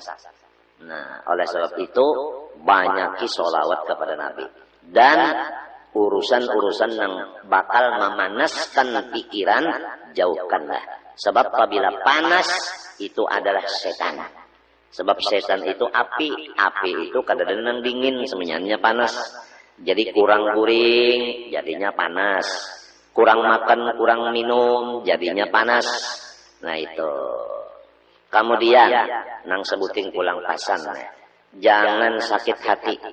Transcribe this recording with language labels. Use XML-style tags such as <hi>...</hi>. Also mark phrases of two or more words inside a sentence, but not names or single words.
<id>Nah, oleh sebab itu banyaki sholawat kepada Nabi. Dan urusan-urusan yang bakal memanaskan pikiran jauhkanlah. Sebab apabila panas itu adalah setan. Sebab setan itu api itu kadang-kadang dingin, sebenarnya panas.</id> <bjn>Jadi kurang guring, jadinya panas.</bjn> <id>Kurang makan, kurang minum, jadinya panas. Nah itu.</id> <bjn>Kemudian, nang sebuting pulang pasan.</bjn> <id>Jangan sakit hati.</id>